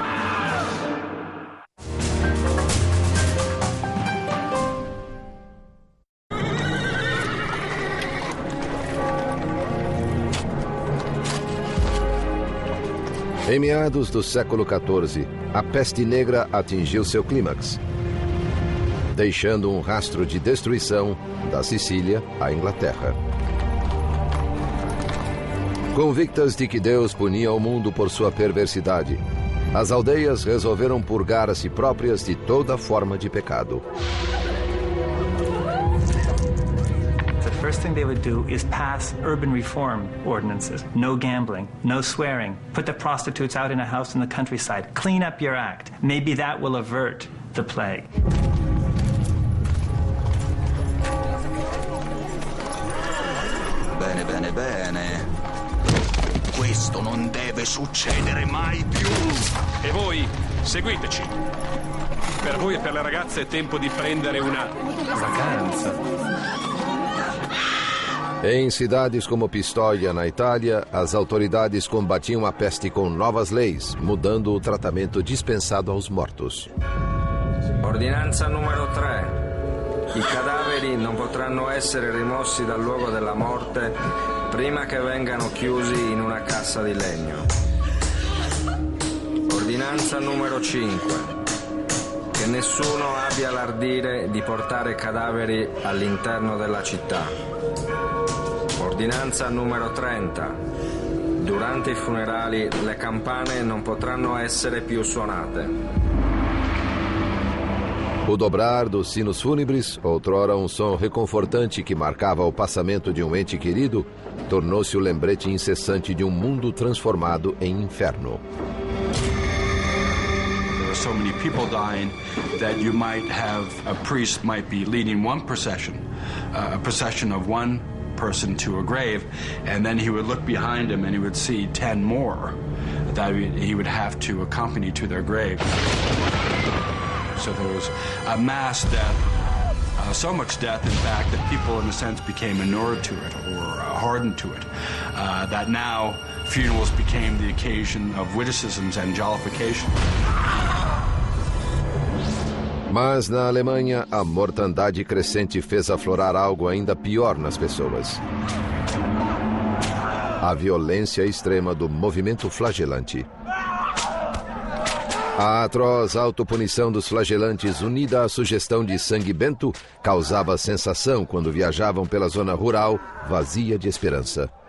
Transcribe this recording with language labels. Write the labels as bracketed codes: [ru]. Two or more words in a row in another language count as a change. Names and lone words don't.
[pt] Em meados do século XIV, a peste negra atingiu seu clímax, deixando um rastro de destruição da Sicília à Inglaterra. Convictas de que Deus punia o mundo por sua perversidade, as aldeias resolveram purgar a si próprias de toda forma de pecado. [en] The first thing they would do is pass urban reform ordinances. No gambling, no swearing. Put the prostitutes out in a house in the countryside. Clean up your act. Maybe that will avert the plague. [it] Bene, bene, bene. Questo non deve succedere mai più. E voi, seguiteci. Per voi e per le ragazze è tempo di prendere una vacanza. [pt] Em cidades como Pistoia, na Itália, as autoridades combatiam a peste com novas leis, mudando o tratamento dispensado aos mortos. [it] Ordinanza numero 3. I cadaveri non potranno essere rimossi dal luogo della morte prima che vengano chiusi in una cassa di legno. Ordinanza numero 5. Che nessuno abbia l'ardire di portare cadaveri all'interno della città. Ordinanza numero 30. Durante i funerali le campane non potranno essere più suonate. [pt] O dobrar dos sinos fúnebres, outrora um som reconfortante que marcava o passamento de um ente querido, tornou-se o lembrete incessante de um mundo transformado em inferno. [en] There are so many people dying that you might have a priest might be leading one procession, a procession of one person to a grave, and then he would look behind him and he would see 10 more that he would have to accompany to their grave. So there was a mass death, so much death, in fact, that people, in a sense, became inured to it or hardened to it, that now funerals became the occasion of witticisms and jollification. [pt] Mas na Alemanha, a mortandade crescente fez aflorar algo ainda pior nas pessoas. A violência extrema do movimento flagelante. A atroz autopunição dos flagelantes, unida à sugestão de sangue bento, causava sensação quando viajavam pela zona rural, vazia de esperança.